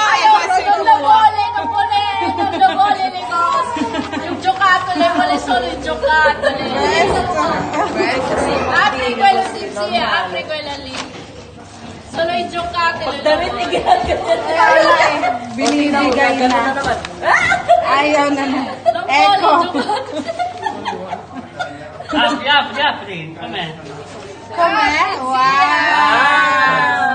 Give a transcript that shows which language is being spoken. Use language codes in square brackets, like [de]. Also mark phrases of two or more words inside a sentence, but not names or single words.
[it] E questo è tuo. Non vuole le cose. Yung giocattoli, vuole solo i giocattoli. Questo sì. Apri quello sì, apri quella lì. Solo i giocattoli. [tl] Binibigay na. Ayaw na na. [it] Non Ecco. vuole i giocattoli. Apri. Com'è? Com'è? Wow.